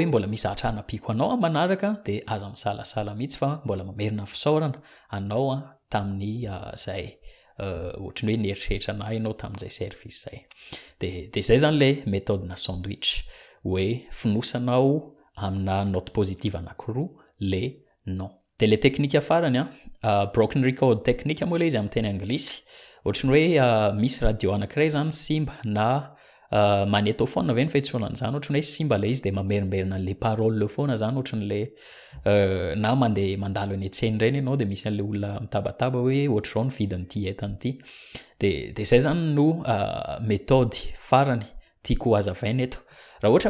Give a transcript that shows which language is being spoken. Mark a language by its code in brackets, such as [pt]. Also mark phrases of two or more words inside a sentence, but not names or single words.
[mg] mbola misy ahatra anapiko anao manaraka de aza misalasala mihitsy fa mbola mamerina fisaorana anao tamin'ny zay ohatrany hoe nieritreritra anah ianao tamin'izay service zay de zay zany [fr] le méthode [mg] na sandwich hoe finosanao amina [fr] note positive [mg] anankiroa le non de le teknika farany [en] broken record technique [mg] moa le izy amin'ny teny anglisy ohatrany hoe misy radio anankiray zany simba na magnétophone ve ny fahitsoana an'izany ohatrany hoe simba le izy de mamerimberina an' [fr] le parole [mg] foana zany ohatran'le na mandeha mandalo eny an-tsena ireny ianao de misy an'le olona mitabataba hoe ohatr'izao ny vidin'ity entan'ity de zay zany no méthode farany tiako hazavaina eto raha ohatra